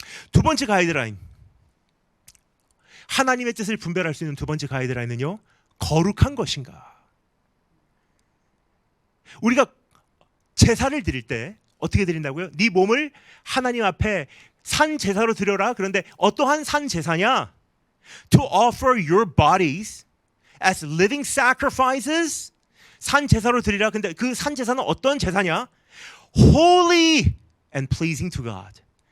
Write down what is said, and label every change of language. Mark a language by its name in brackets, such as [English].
[Korean] 두 번째 가이드라인, 하나님의 뜻을 분별할 수 있는 두 번째 가이드라인은요, 거룩한 것인가. 우리가 제사를 드릴 때 어떻게 드린다고요? 네 몸을 하나님 앞에 산 제사로 드려라. 그런데 어떠한 산 제사냐? [English] To offer your bodies as living sacrifices. [Korean] 산 제사로 드리라. 근데 그 산 제사는 어떤 제사냐? [English] Holy and pleasing to God.